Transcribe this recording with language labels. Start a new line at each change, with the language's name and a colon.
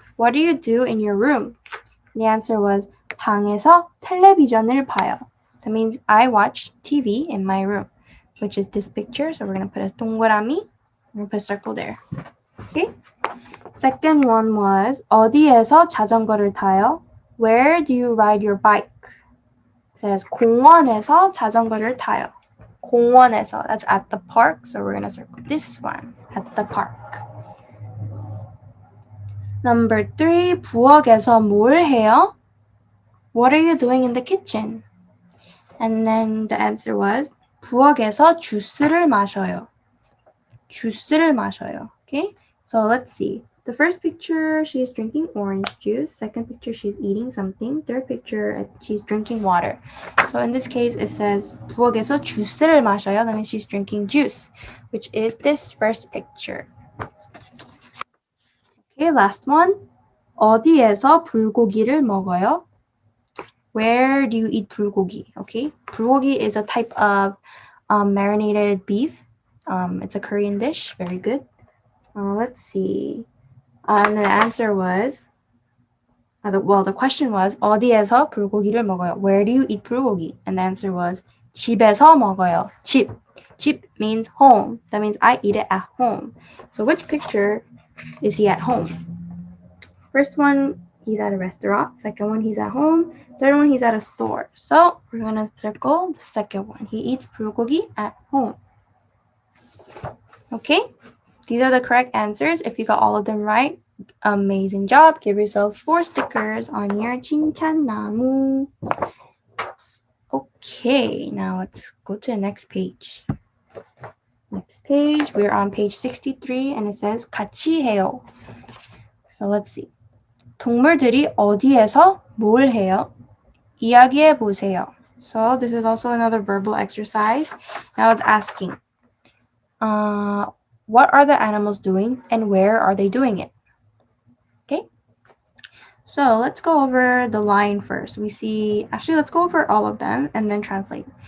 English: What do you do in your room? The answer was
Korean: 방에서 텔레비전을 봐요.
English: That means I watch TV in my room, which is this picture. So we're going to put a 동그라미. We're going to put a circle there. Okay? Second one was
Korean: 어디에서 자전거를 타요?
English: Where do you ride your bike? It says
Korean: 공원에서 자전거를 타요. 공원에서,
English: that's at the park. So we're going to circle this one, at the park. Number 3,
Korean: 부엌에서 뭘 해요?
English: What are you doing in the kitchen? And then the answer was
Korean: 부엌에서 주스를 마셔요. 주스를 마셔요.
English: Okay? So let's see. The first picture, she's drinking orange juice. Second picture, she's eating something. Third picture, she's drinking water. So in this case, it says
Korean: 부엌에서 주스를 마셔요.
English: That means she's drinking juice, which is this first picture. Okay, last one.
Korean: 어디에서 불고기를 먹어요?
English: Where do you eat 불고기? Okay, 불고기 is a type of marinated beef. It's a Korean dish. Very good. Let's see. And the answer was, the question was
Korean: 어디에서 불고기를 먹어요?
English: Where do you eat 불고기? And the answer was
Korean: 집에서 먹어요.
English: 집. 집 means home. That means I eat it at home. So which picture is he at home? First one, he's at a restaurant. Second one, he's at home. Third one, he's at a store. So we're going to circle the second one. He eats bulgogi at home. Okay, these are the correct answers. If you got all of them right, amazing job. Give yourself 4 stickers on your 칭찬나무. Okay, now let's go to the next page. Next page, we're on page 63 and it says
Korean: 같이 해요.
English: So let's see.
Korean: 동물들이 어디에서 뭘 해요? 이야기해 보세요.
English: So this is also another verbal exercise. Now it's asking, what are the animals doing and where are they doing it? Okay. So let's go over the line first. Let's go over all of them and then translate.